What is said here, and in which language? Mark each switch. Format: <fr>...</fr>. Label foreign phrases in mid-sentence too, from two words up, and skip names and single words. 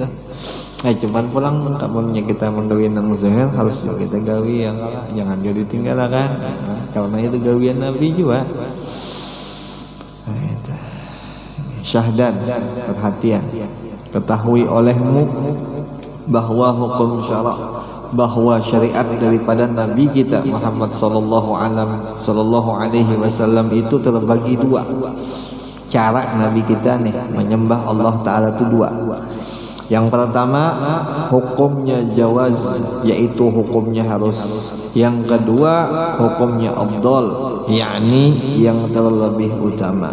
<bjn>Cuman pulang kamunya kita menggawian nang zahir harus juga kita gawi yang jangan jadi tinggalkan. Karena itu gawian Nabi juga. Nah, itu. Syahdan, perhatian. Ketahui olehmu bahwa hukum syara', bahwa syariat daripada Nabi kita Muhammad</bjn> <ar>صلى الله عليه وسلم</ar> <bjn>itu terbagi dua. Cara Nabi kita nih menyembah Allah Ta'ala itu dua. Yang pertama hukumnya jawaz, yaitu hukumnya harus. Yang kedua hukumnya afdal, yakni yang terlebih utama.</bjn>